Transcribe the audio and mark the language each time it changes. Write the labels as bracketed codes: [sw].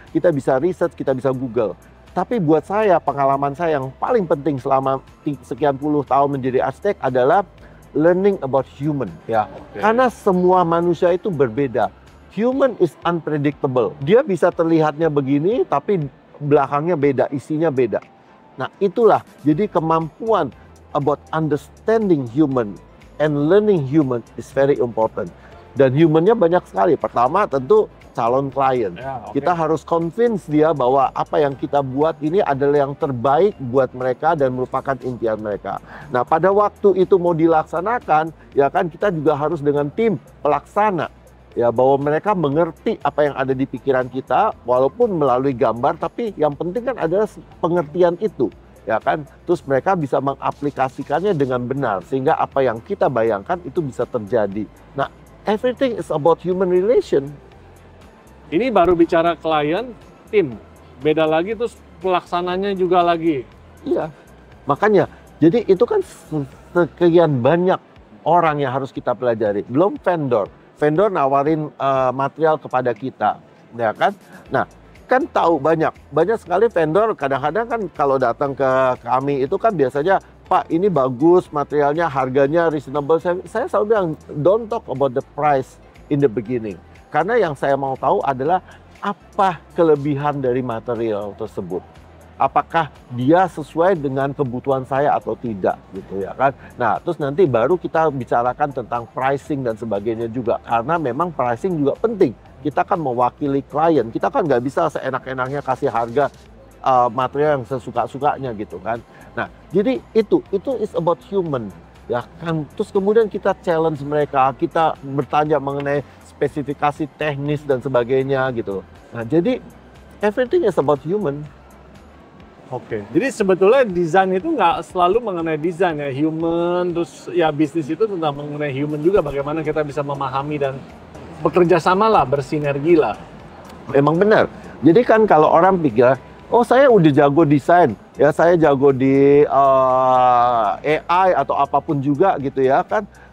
[id] Kita bisa research, kita bisa Google. Tapi buat saya, pengalaman saya yang paling penting selama sekian puluh tahun menjadi arsitek adalah [en] learning about human, [id] ya. Karena semua manusia itu berbeda. [en] Human is unpredictable. [id] Dia bisa terlihatnya begini, tapi belakangnya beda, isinya beda. Nah, itulah. Jadi kemampuan [en] about understanding human and learning human is very important. [id] Dan humannya banyak sekali. Pertama tentu calon klien. Kita harus convince dia bahwa apa yang kita buat ini adalah yang terbaik buat mereka dan merupakan impian mereka. Nah, pada waktu itu mau dilaksanakan, ya kan kita juga harus dengan tim pelaksana. Ya, bahwa mereka mengerti apa yang ada di pikiran kita, walaupun melalui gambar, tapi yang penting kan adalah pengertian itu. Ya kan, terus mereka bisa mengaplikasikannya dengan benar, sehingga apa yang kita bayangkan itu bisa terjadi. [en] Nah, everything is about human relation. [id] Ini baru bicara klien, tim. Beda lagi terus pelaksananya juga lagi. Iya, makanya. Jadi itu kan sekian banyak orang yang harus kita pelajari. Belum vendor. Vendor nawarin material kepada kita, ya kan? Nah, kan tahu banyak sekali vendor. Kadang-kadang kan kalau datang ke kami itu kan biasanya, Pak ini bagus materialnya, harganya reasonable. Saya selalu bilang, [en] don't talk about the price in the beginning. [id] Karena yang saya mau tahu adalah apa kelebihan dari material tersebut. Apakah dia sesuai dengan kebutuhan saya atau tidak gitu ya kan. Nah, terus nanti baru kita bicarakan tentang pricing dan sebagainya juga. Karena memang pricing juga penting. Kita kan mewakili klien. Kita kan nggak bisa seenak-enaknya kasih harga material yang sesuka-sukanya gitu kan. Nah, jadi itu [en] is about human. [id] Ya kan, terus kemudian kita challenge mereka, kita bertanya mengenai spesifikasi teknis dan sebagainya gitu. [en] Nah, [id] jadi [en] everything is about human. [id] Oke, jadi sebetulnya desain itu nggak selalu mengenai desain ya, human, terus ya bisnis itu tentang mengenai human juga, bagaimana kita bisa memahami dan bekerja sama lah, bersinergi lah. Memang benar. Jadi kan kalau orang pikir, oh saya udah jago desain, ya saya jago di AI atau apapun juga gitu ya kan.